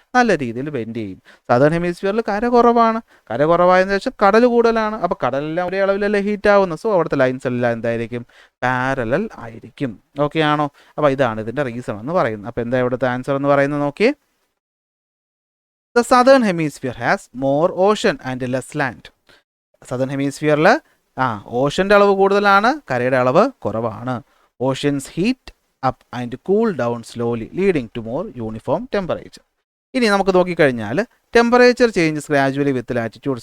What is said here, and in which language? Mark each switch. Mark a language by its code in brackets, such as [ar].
[ml] നല്ല രീതിയിൽ ബെൻഡ് ചെയ്യും. സദേൺ ഹെമിസ്ഫിയറിൽ കര കുറവാണ്. കര കുറവായെന്ന് വെച്ചാൽ കടൽ കൂടുതലാണ്. അപ്പോൾ കടലെല്ലാം ഒരേ അളവിലല്ലേ ഹീറ്റ് ആവുന്നത്. സോ അവിടുത്തെ ലൈൻസ് എല്ലാം എന്തായിരിക്കും? പാരലൽ ആയിരിക്കും. ഓക്കെ ആണോ? അപ്പോൾ ഇതാണ് ഇതിൻ്റെ റീസൺ എന്ന് പറയുന്നത്. അപ്പോൾ എന്താ ഇവിടുത്തെ ആൻസർ എന്ന് പറയുന്നത് നോക്കിയേ. [en] The southern hemisphere has more ocean and less land. [ml] Southern ഹെമിസ്ഫിയറിൽ ഓഷൻ്റെ അളവ് കൂടുതലാണ്, കരയുടെ അളവ് കുറവാണ്. [en] Oceans heat up and cool down slowly leading to more uniform temperature. [ml] ഇനി നമുക്ക് നോക്കിക്കഴിഞ്ഞാൽ [en] Temperature changes gradually with latitude.